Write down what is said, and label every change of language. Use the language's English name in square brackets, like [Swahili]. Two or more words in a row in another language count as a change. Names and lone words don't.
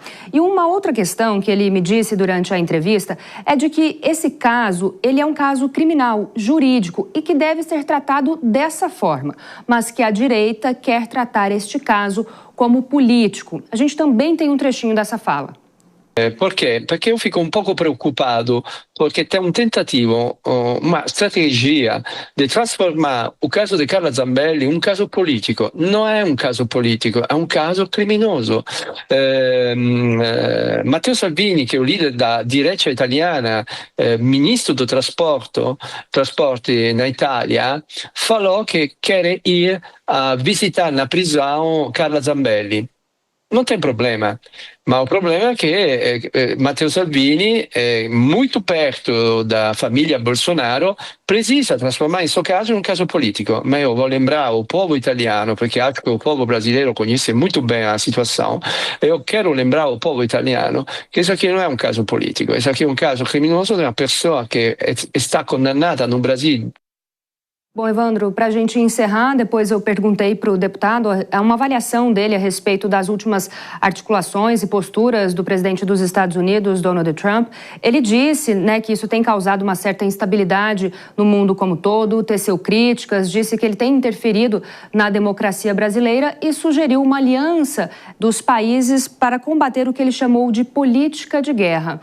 [Portuguese] E uma outra questão que ele me disse durante a entrevista é de que esse caso, ele é um caso criminal, jurídico e que deve ser tratado dessa forma, mas que a direita quer tratar este caso como político. A gente também tem um trechinho dessa fala. [Italian] Perché? Perché io fico un poco preoccupato perché c'è un tentativo, una strategia di trasformare il caso di Carla Zambelli in un caso politico. Non è un caso politico, è un caso criminoso. Matteo Salvini, che è un leader [Portuguese] da direita italiana, [Italian] ministro do trasporti in Italia, [Portuguese] falou che quer ir a visitar na prisão Carla Zambelli. [Italian] Non tem problema, ma [Portuguese] o problema [Italian] è che Matteo Salvini, molto [Portuguese] perto da [Italian] famiglia Bolsonaro, precisa trasformare questo caso in un caso politico. Ma io voglio lembrare al povo italiano, perché acho che il [Portuguese] povo brasileiro conhece [Italian] molto bene la situazione, e io [Portuguese] quero lembrar [Italian] al povo italiano che questo aqui non è un caso politico, questo aqui è un caso criminoso di una persona che sta condannata [Portuguese] no Brasil. Bom, Evandro, para a gente encerrar, depois eu perguntei para o deputado uma avaliação dele a respeito das últimas articulações e posturas do presidente dos Estados Unidos, Donald Trump. Ele disse que isso tem causado uma certa instabilidade no mundo como todo, teceu críticas, disse que ele tem interferido na democracia brasileira e sugeriu uma aliança dos países para combater o que ele chamou de política de guerra.